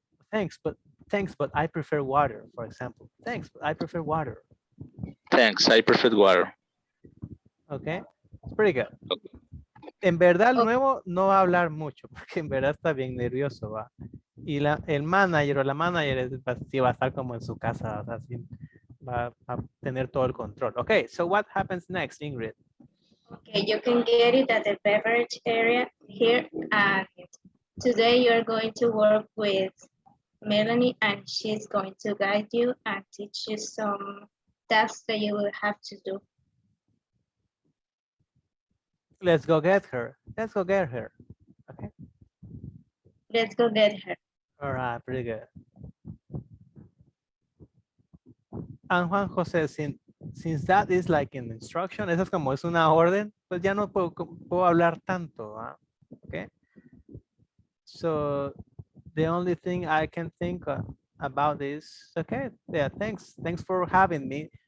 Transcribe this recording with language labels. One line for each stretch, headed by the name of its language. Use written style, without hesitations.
English: thanks, but I prefer water, for example. Thanks, but I prefer water. Thanks. I prefer water. Okay, it's pretty good.
Spanish: En verdad, el nuevo no va a hablar mucho, porque en verdad está bien nervioso, va. Y el manager o la manager sí va a estar como en su casa, o sea, sí, va a tener todo el control.
English: Okay, so what happens next, Ingrid? Okay, you can get it at the beverage area here. And today you're going to work with Melanie, and she's going to guide you and teach you some tasks that you will have to do. Let's go get her. Let's go get her. Okay. Let's go get her. All right, pretty good. And Juan José, since that is like an instruction,
Spanish: eso es como es una orden, pues ya no puedo hablar tanto.
English: ¿Ah? Okay. So the only thing I can think about is, okay, yeah, thanks for having me.